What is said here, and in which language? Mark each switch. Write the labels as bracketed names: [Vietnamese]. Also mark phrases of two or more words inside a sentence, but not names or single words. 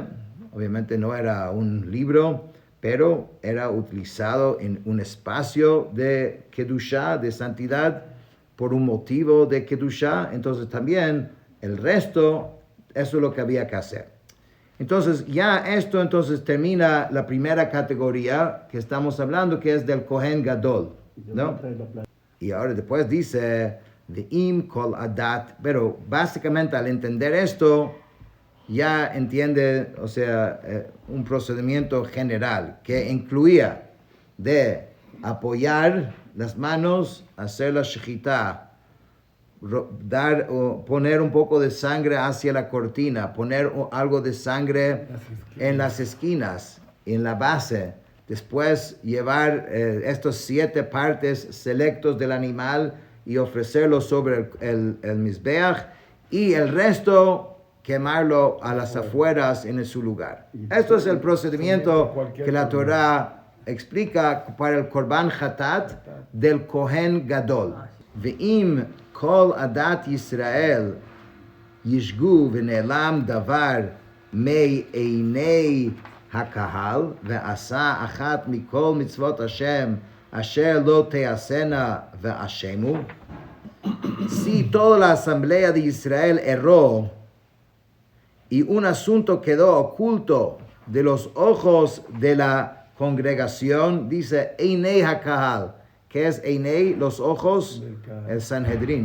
[Spanish] Obviamente no era un libro, pero era utilizado en un espacio de Kedushá, de santidad, por un motivo de Kedushá. Entonces también el resto, eso es lo que había que hacer. Entonces ya esto entonces termina la primera categoría que estamos hablando, que es del [Hebrew] כהן גדול, [Spanish] ¿no? Y ahora después dice [Hebrew] ואם כל עדת, [Spanish] pero básicamente al entender esto, ya entiende, o sea, un procedimiento general que incluía de apoyar las manos, hacer la shechitá, poner un poco de sangre hacia la cortina, poner algo de sangre en las esquinas, en la base, después llevar estos 7 partes selectos del animal y ofrecerlo sobre el Mizbeach, y el resto quemarlo a las afueras en su lugar. Esto es el procedimiento que la Torah explica para el [Hebrew] קרבן חטאת [Spanish] del Kohen Gadol. [Hebrew] ואם כל עדת ישראל ישגו ונעלם דבר מעיני הקהל ועשו אחת מכל מצות השם אשר לא תעשינה ואשמו. [Spanish] Si toda la asamblea de Israel erró y un asunto quedó oculto de los ojos de la congregación, dice [Hebrew] עיני הקהל. [Spanish] ¿Qué es Einei? Los ojos, el Sanhedrin.